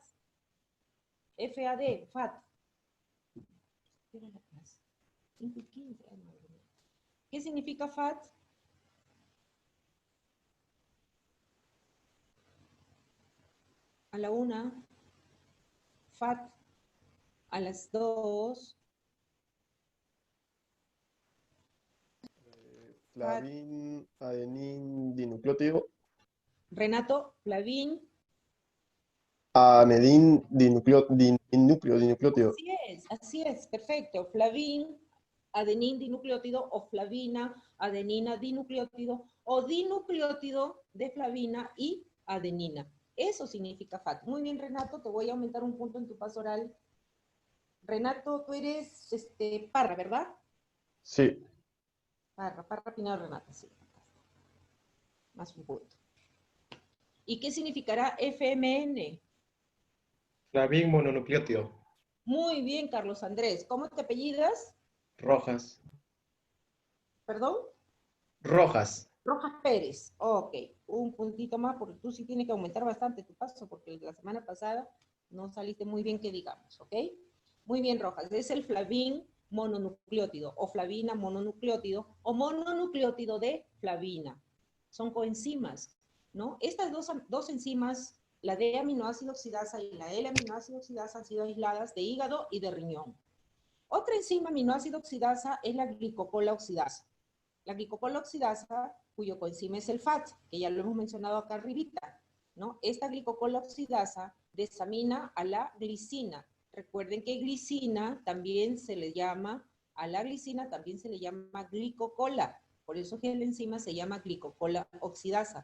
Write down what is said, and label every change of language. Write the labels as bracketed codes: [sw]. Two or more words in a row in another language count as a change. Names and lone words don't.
[es] FAD, FAT. ¿Qué significa FAT? A la una. FAT. A las 2. Flavin, adenin, dinucleótido. Renato, Flavin. Anedin, dinucleótido. Así es, perfecto. Flavin, adenin dinucleótido, o flavina, adenina dinucleótido, o dinucleótido de flavina y adenina. Eso significa FAT. Muy bien, Renato, te voy a aumentar un punto en tu paso oral. Renato, tú eres Parra, ¿verdad? Sí. Parra Pinal, Renato, sí. Más un punto. ¿Y qué significará FMN? Flavin mononucleótido. Muy bien, Carlos Andrés. ¿Cómo te apellidas? Rojas. ¿Perdón? Rojas. Rojas Pérez. Ok, un puntito más, porque tú sí tienes que aumentar bastante tu paso, porque la semana pasada no saliste muy bien, que digamos, ¿ok? Muy bien, Rojas. Es el flavin mononucleótido, o flavina mononucleótido, o mononucleótido de flavina. Son coenzimas, ¿no? Estas dos enzimas, la D-aminoácido oxidasa y la L-aminoácido oxidasa, han sido aisladas de hígado y de riñón. Otra enzima aminoácido oxidasa es la glicocola oxidasa. La glicocola oxidasa, cuyo coenzima es el FAT, que ya lo hemos mencionado acá arribita, ¿no? Esta glicocola oxidasa desamina a la glicina. Recuerden que glicina también se le llama, a la glicina también se le llama glicocola. Por eso que la enzima se llama glicocola oxidasa.